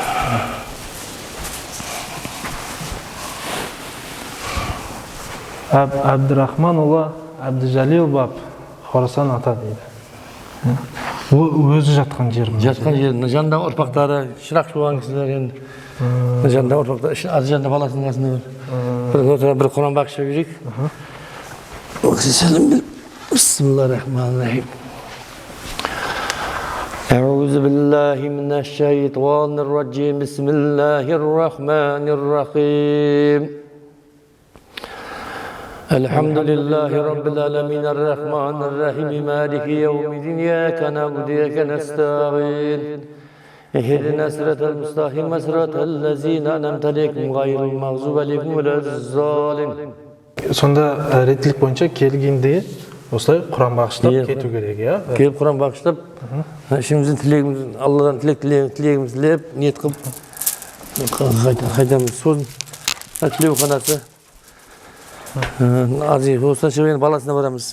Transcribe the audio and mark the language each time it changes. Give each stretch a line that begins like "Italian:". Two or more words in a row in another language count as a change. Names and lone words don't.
Kazakh: Әбдірахман ұлы Әбдіжәлел бап Хорасан ата дейді. Өзі жатқан жер. Жатқан жер. Жанында ұрпақтары, шырақ болған кісілер енді. Жанында ұрпақтары, жанында баласының қасында бір Құран бақшы берейік.
Arabic: بسم الله الرحمن الرحيم. أعوذ بالله من الشيطان الرجيم بسم الله الرحمن الرحيم الحمد لله رب العالمين الرحمن الرحيم مالك يوم الدين إياك نعبد وإياك نستعين اهدنا الصراط المستقيم صراط الذين أنعمت عليهم غير المغضوب عليهم ولا الضالين.
Kazakh: Сонда реттілік бойынша келгенде осылай Құран бағыштап кету керек, иә? Келіп Құран бағыштап, ішіміздің тілегіміз, Алладан тілегіміз тілеп, ниет қылып қайтамыз. Сосын тілеу қанаты азиық осыдан шығып баласына барамыз.